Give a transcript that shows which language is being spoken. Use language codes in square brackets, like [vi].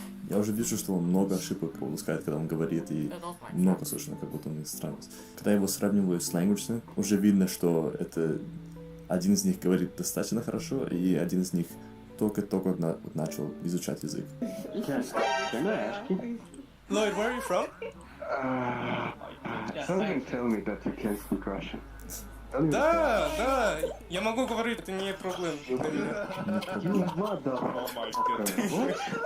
[ru] Я уже вижу, что он много ошибок пропускает, когда он говорит, и много слышно, как будто он иностранец. Когда я его сравниваю с language, уже видно, что это один из них говорит достаточно хорошо, и один из них только-только начал изучать язык. [en] Lloyd, where are you from? Something tell me that you can speak Russian. [ru] Да, я могу говорить, это не проблема для меня.